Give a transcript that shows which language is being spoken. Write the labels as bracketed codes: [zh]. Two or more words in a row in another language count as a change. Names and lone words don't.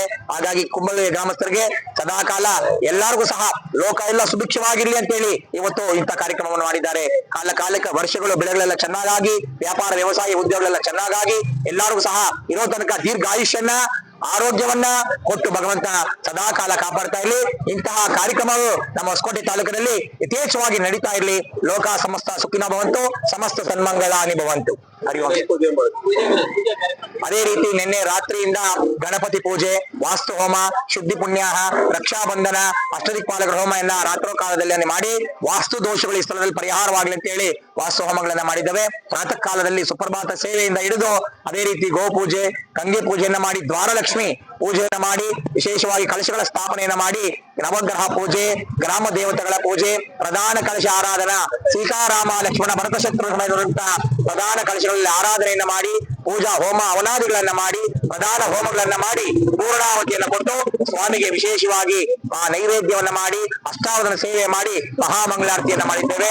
[kn] ಹಾಗಾಗಿ ಕುಂಬಳಹಳ್ಳಿ ಗ್ರಾಮಸ್ಥರಿಗೆ ಸದಾಕಾಲ ಎಲ್ಲರಿಗೂ ಸಹ ಲೋಕ ಎಲ್ಲ ಸುಭಿಕ್ಷವಾಗಿರ್ಲಿ ಅಂತೇಳಿ ಇವತ್ತು ಇಂಥ ಕಾರ್ಯಕ್ರಮವನ್ನು ಮಾಡಿದ್ದಾರೆ. ಕಾಲಕ್ಕೆ ವರ್ಷಗಳು ಬೆಳೆಗಳೆಲ್ಲ ಚೆನ್ನಾಗಿ, ವ್ಯಾಪಾರ ವ್ಯವಸಾಯ ಉದ್ಯೋಗಗಳೆಲ್ಲ ಚೆನ್ನಾಗಿ ಎಲ್ಲರಿಗೂ ಸಹ ಇರೋ ತನಕ ದೀರ್ಘಾಯುಷ್ಯನ್ನ ಆರೋಗ್ಯವನ್ನ ಕೊಟ್ಟು ಭಗವಂತ ಸದಾಕಾಲ ಕಾಪಾಡ್ತಾ ಇರಲಿ. ಇಂತಹ ಕಾರ್ಯಕ್ರಮಗಳು ನಮ್ಮ ಹೊಸಕೋಟೆ ತಾಲೂಕಿನಲ್ಲಿ ಯಥೇಚ್ಛವಾಗಿ ನಡೀತಾ ಇರಲಿ. [sa] ಲೋಕ ಸಮಸ್ತ ಸುಖಿನ ಭವಂತು, ಸಮಸ್ತ ಸನ್ಮಂಗಳಾನಿ ಭವಂತು. [kn] ಅದೇ ರೀತಿ ನಿನ್ನೆ ರಾತ್ರಿಯಿಂದ ಗಣಪತಿ ಪೂಜೆ, ವಾಸ್ತು ಹೋಮ, ಶುದ್ಧಿ ಪುಣ್ಯಾಹ, ರಕ್ಷಾಬಂಧನ, ಅಷ್ಟದಿಕ್ಪಾಲಕರ ಹೋಮ ಎಲ್ಲ ರಾತ್ರೋ ಕಾಲದಲ್ಲಿ ಮಾಡಿ ವಾಸ್ತು ದೋಷಗಳು ಈ ಸ್ಥಳದಲ್ಲಿ ಪರಿಹಾರವಾಗಲಿ ಅಂತ ಹೇಳಿ ವಾಸ್ತು ಹೋಮಗಳನ್ನ ಮಾಡಿದ್ದೇವೆ. ಪ್ರಾತಃ ಕಾಲದಲ್ಲಿ ಸುಪ್ರಭಾತ ಸೇವೆಯಿಂದ ಹಿಡಿದು ಅದೇ ರೀತಿ ಗೋಪೂಜೆ, ಗಂಗೆ ಪೂಜೆಯನ್ನ ಮಾಡಿ, ದ್ವಾರಲಕ್ಷ್ಮಿ ಪೂಜೆಯನ್ನ ಮಾಡಿ, ವಿಶೇಷವಾಗಿ ಕಲಶಗಳ ಸ್ಥಾಪನೆಯನ್ನ ಮಾಡಿ, ನವಗ್ರಹ ಪೂಜೆ, ಗ್ರಾಮ ದೇವತೆಗಳ ಪೂಜೆ, ಪ್ರಧಾನ ಕಲಶ ಆರಾಧನಾ, ಸೀತಾರಾಮ ಲಕ್ಷ್ಮಣ ಭರತ ಶತ್ರು ಸಮಯದಂತಹ ಪ್ರಧಾನ ಕಲಶಗಳಲ್ಲಿ ಆರಾಧನೆಯನ್ನ ಮಾಡಿ, ಪೂಜಾ ಹೋಮ ಅವನಾದಿಗಳನ್ನ ಮಾಡಿ, ಪ್ರಧಾನ ಹೋಮಗಳನ್ನ ಮಾಡಿ, ಪೂರ್ಣಾವತಿಯನ್ನ ಕೊಟ್ಟು ಸ್ವಾಮಿಗೆ ವಿಶೇಷವಾಗಿ ನೈವೇದ್ಯವನ್ನ ಮಾಡಿ, ಅಷ್ಟಾವಧಾನ ಸೇವೆ ಮಾಡಿ, ಮಹಾಮಂಗಳಾರತಿಯನ್ನ ಮಾಡಿದ್ದೇವೆ.